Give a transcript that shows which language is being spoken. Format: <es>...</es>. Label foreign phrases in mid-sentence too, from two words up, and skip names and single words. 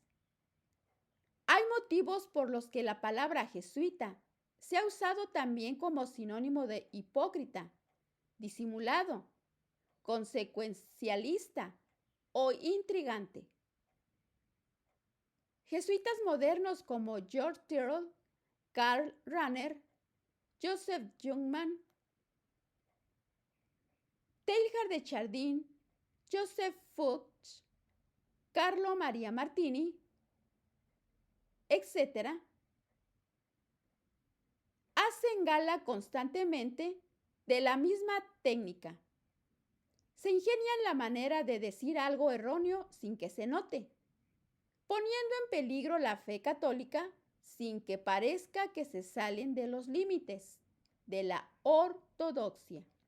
<es>Hay motivos por los que la palabra jesuita se ha usado también como sinónimo de hipócrita, disimulado, consecuencialista o intrigante. Jesuitas modernos como George Tyrrell, Karl Rahner, Joseph Jungmann, Teilhard de Chardin, Joseph Fuchs, Carlo Maria Martini, etc., hacen gala constantemente de la misma técnica. Se ingenian la manera de decir algo erróneo sin que se note, poniendo en peligro la fe católica sin que parezca que se salen de los límites de la ortodoxia.</es>